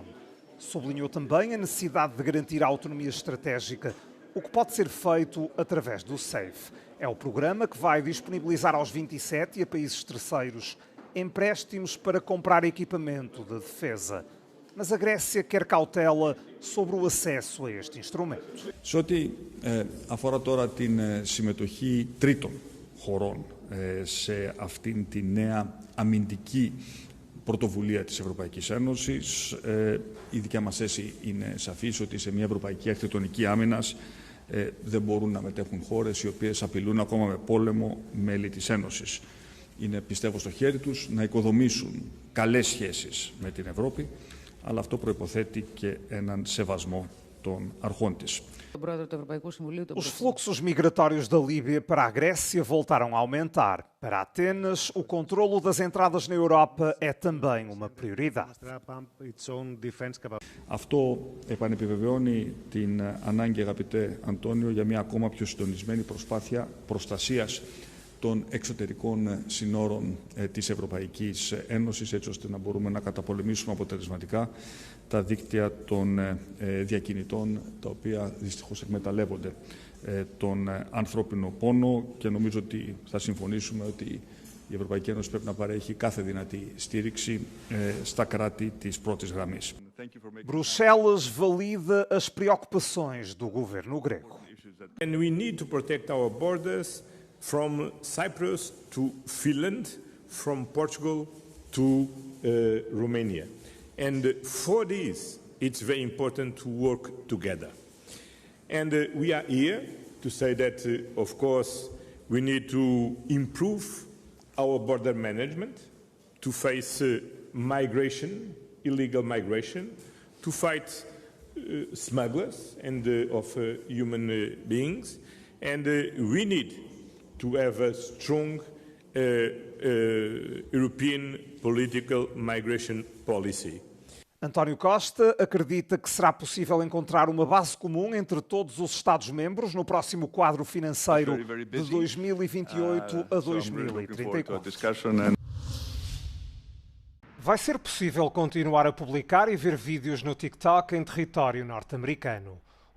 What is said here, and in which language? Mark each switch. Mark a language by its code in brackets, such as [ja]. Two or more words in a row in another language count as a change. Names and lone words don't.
[pt] Sublinhou também a necessidade de garantir a autonomia estratégica, o que pode ser feito através do SAFE. É o programa que vai disponibilizar aos 27 e a países terceiros empréstimos para comprar equipamento de defesa. Mas a Grécia quer cautela sobre o acesso a este instrumento. [el] Σε ό,τι αφορά τώρα την συμμετοχή τρίτων χωρών σε αυτήν τη νέα αμυντική πρωτοβουλία της Ευρωπαϊκής Ένωσης, η δικιά μας θέση είναι σαφής ότι σε μια ευρωπαϊκή αρχιτεκτονική άμυνας δεν μπορούν να μετέχουν χώρες οι οποίες απειλούν ακόμα με πόλεμο μέλη της Ένωσης. Είναι, πιστεύω, στο χέρι τους να οικοδομήσουν καλές σχέσεις με την Ευρώπη, αλλά αυτό προϋποθέτει και έναν σεβασμό των αρχών της. [pt] Os fluxos migratórios da Líbia para a Grécia voltaram a aumentar. Para Atenas, o controlo das entradas na Europa é também uma prioridade. [el] Αυτό επανεπιβεβαιώνει την ανάγκη, αγαπητέ Αντώνιο, για μια ακόμα πιο συντονισμένη προσπάθεια προστασίας των εξωτερικών συνόρων της Ευρωπαϊκής Ένωσης, έτσι ώστε να μπορούμε να καταπολεμήσουμε αποτελεσματικά τα δίκτυα των διακινητών, τα οποία δυστυχώς εκμεταλλεύονται τον ανθρώπινο πόνο, και νομίζω ότι θα συμφωνήσουμε ότι η Ευρωπαϊκή Ένωση πρέπει να παρέχει κάθε δυνατή στήριξη στα κράτη της πρώτης γραμμής. [pt] Bruxelas valida as preocupações do governo grego. [en] And we need to protect our borders from Cyprus to Finland, from Portugal to Romania. And for this, it's very important to work together. And we are here to say that, of course, we need to improve our border management, to face migration, illegal migration, to fight smugglers and of human beings. And we need to have a strong European political migration policy. [pt] António Costa acredita que será possível encontrar uma base comum entre todos os Estados-membros no próximo quadro financeiro de 2028 a 2034. Vai ser possível continuar a publicar e ver vídeos no TikTok em território norte-americano.